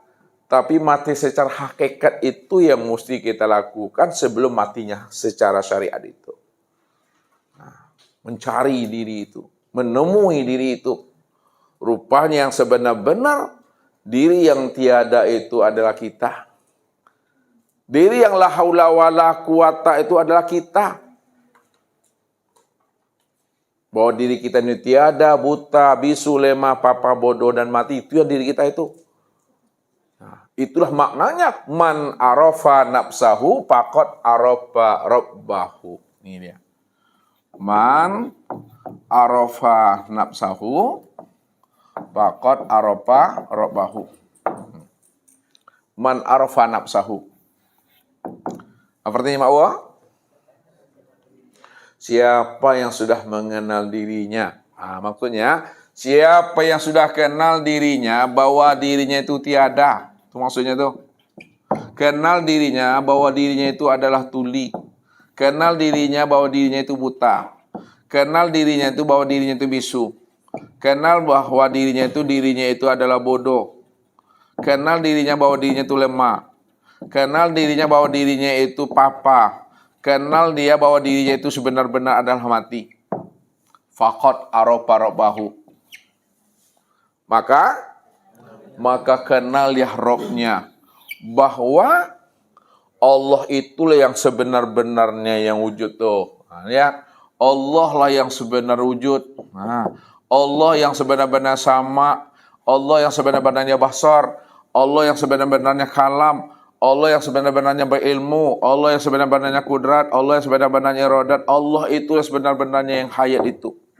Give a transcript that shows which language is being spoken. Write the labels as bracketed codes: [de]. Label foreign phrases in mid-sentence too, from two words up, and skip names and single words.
[id] Tapi mati secara hakikat itu yang mesti kita lakukan sebelum matinya secara syariat itu. Nah, mencari diri itu, menemui diri itu. Rupanya yang sebenar-benar diri yang tiada itu adalah kita. Diri yang [ar] لا حول ولا قوة [id] itu adalah kita. Bahwa diri kita ini tiada, buta, bisu, lemah, papa, bodoh, dan mati. Itu yang diri kita itu. Nah, itulah maknanya [ar] من عرف نفسه فقد عرف ربه. [id] Ini dia. [ar] من عرف نفسه فقد عرف ربه. من عرف نفسه. [id] Apa artinya makwa? Siapa yang sudah mengenal dirinya. Maksudnya siapa yang sudah kenal dirinya bahwa dirinya itu tiada. Itu maksudnya tuh. Kenal dirinya bahwa dirinya itu adalah tuli. Kenal dirinya bahwa dirinya itu buta. Kenal dirinya itu bahwa dirinya itu bisu. Kenal bahwa dirinya itu adalah bodoh. Kenal dirinya bahwa dirinya itu lemah. Kenal dirinya bahwa dirinya itu papa. Kenal dia bahwa dirinya itu sebenar-benar adalah mati. [ar] فقد عرف ربه. [id] Maka kenal ya Robnya, bahwa Allah itulah yang sebenar-benarnya yang wujud tuh. Nah, ya, Allah lah yang sebenar wujud. Nah, Allah yang sebenar-benar sama, Allah yang sebenar-benarnya basar, Allah yang sebenar-benarnya kalam, Allah yang sebenar-benarnya berilmu, Allah yang sebenar-benarnya kudrat, Allah yang sebenar-benarnya iradat, Allah itu yang sebenar-benarnya yang hayat itu.